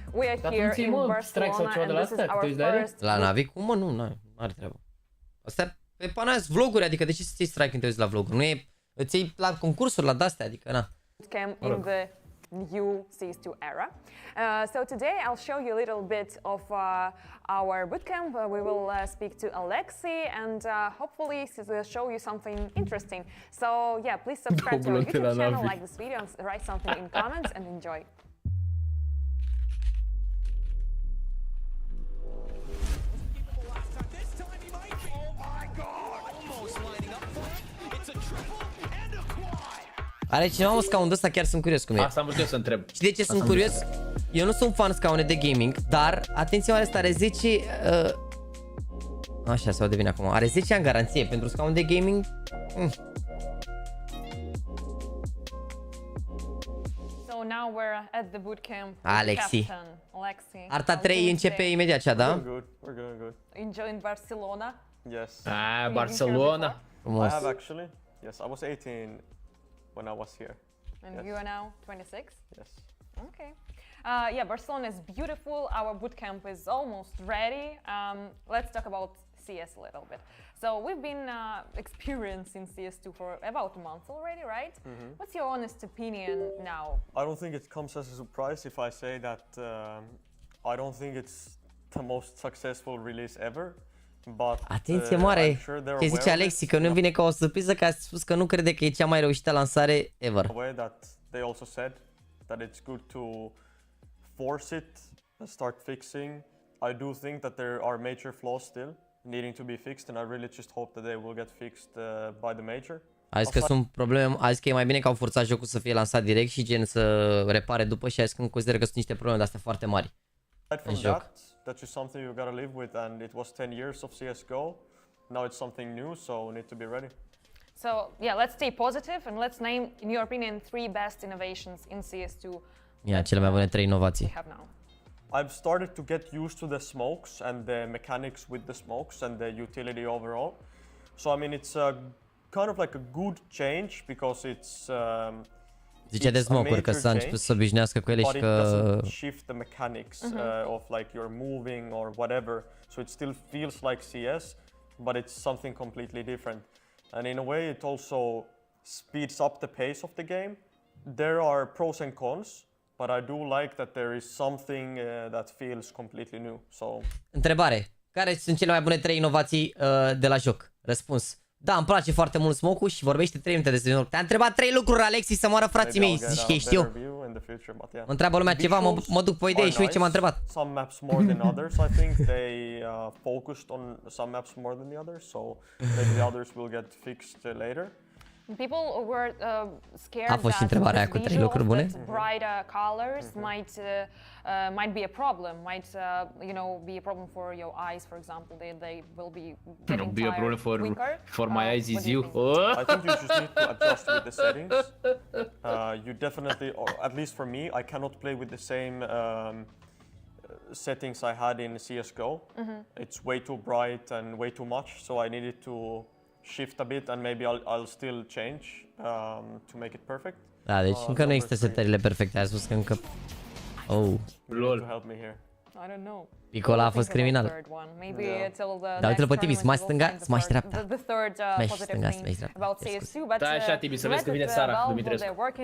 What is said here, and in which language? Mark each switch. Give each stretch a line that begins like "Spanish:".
English: We are here in Barcelona and this is our first...
Romanian: La NaVi? Cum mă? Nu are treabă. Astea pe pana vloguri, adică de ce să ți strike când te uiți la vloguri? Nu e... Îți iei la concursuri, la de-astea, adică na.
English: Cam in the new CS2 era. So today I'll show you a little bit of our bootcamp. We will speak to Alexei and hopefully show you something interesting. So yeah, please subscribe to our YouTube channel, like this video, and write something in comments and enjoy.
Romanian: Are cineva un scaun de ăsta? Chiar sunt curios cum e. Asta am vrut eu să întreb. Și de ce sunt curios? Eu nu sunt fan scaune de gaming, dar atenție, are asta, are 10 așa se aude bine acum. Are 10 ani garanție pentru scaun de gaming.
English: So now we're at the bootcamp. Alexei.
Romanian: Arta 3 începe imediat cea, da?
English: We're good. Enjoying Barcelona? Yes. Ah, Barcelona.
Romanian: Frumos.
English: I have actually. Yes, I was 18 when I was here. And you are now 26? Yes. Okay. Yeah, Barcelona is beautiful. Our bootcamp is almost ready. Let's talk about CS a little bit. So we've been experiencing CS2 for about a month already, right? What's your honest opinion now? I don't think it comes as a surprise if I say that I don't think it's the most successful release ever. But,
Romanian: atenție mare, ce zice Alexei, că nu vine ca o surpriză, că a spus că nu crede că e cea mai reușită lansare ever.
English: That they also said that it's good to force it and start fixing. I do think that there are major flaws still needing to be fixed, and I really just hope that they will get fixed by the major.
Romanian: A zis că sunt probleme, a zis că e mai bine că au forțat jocul să fie lansat direct și gen să repare după, și a zis că consideră că sunt niște probleme de astea foarte mari în joc.
English: That's just something you gotta live with, and it was 10 years of CSGO. Now it's something new, so we need to be ready. So yeah, let's stay positive and let's name, in your opinion, 3 best innovations in CS2.
Romanian: Ia, cele mai bune 3 inovații.
English: I've started to get used to the smokes and the mechanics with the smokes and the utility overall. So I mean, it's a kind of like a good change because it's
Romanian: zice de smoke-uri că s-a început să obișnuiască cu ele și că
English: shift the mechanics of like you're moving or whatever, so it still feels like CS, but it's something completely different. And in a way it also speeds up the pace of the game. There are pros and cons, but I do like that there is something that feels completely new. So
Romanian: întrebare, care sunt cele mai bune 3 inovații de la joc? Răspuns: da, îmi place foarte mult smoke-ul și vorbește 3 minute despre joc. Te-a întrebat 3 lucruri, Alexei, să moară frații mei, zici că ești eu. Mă întreabă lumea ceva, mă duc pe idee și uite ce m-a întrebat.
English: Some maps more than others, I think they focused on some maps more than the others, so maybe the others will get fixed later. People were scared
Romanian: a fost și întrebarea aia cu 3 lucruri bune.
English: Bright colors might be a problem, might you know, be a problem for your eyes, for example. They will be getting tired quicker. For my eyes is you. I think you just need to adjust with the settings. You definitely, or at least for me, I cannot play with the same settings I had in CSGO. It's way too bright and way too much, so I needed to shift a bit and maybe I'll still change to make it perfect.
Romanian: Da, deci încă nu există setările perfecte. Ai spus că încă... Oh.
English: Lol. To help me here. I don't know.
Romanian: Picola a fost criminal. Da, uite-l pe Tibi, smași stânga, smași dreapta. Smași stânga, smași dreapta. Da, așa, Tibi, să vezi că vine Sara Dumitrescu.